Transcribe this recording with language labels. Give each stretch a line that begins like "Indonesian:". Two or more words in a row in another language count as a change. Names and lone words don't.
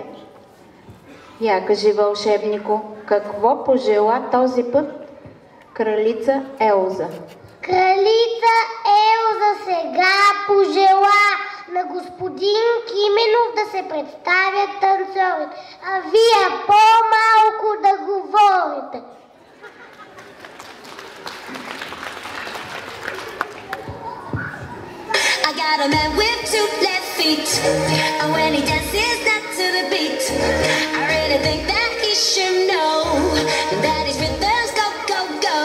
Bulgarian: Я кажи, вълшебнико, какво пожела този път кралица Елза? Кралица Елза сега пожела на господин Кименов да се представят танцорите, а вие по-малко да говорите.
English: I got a man with 2 left feet, and when he dances not to the beat, I really think that he should know that his rhythms go, go, go.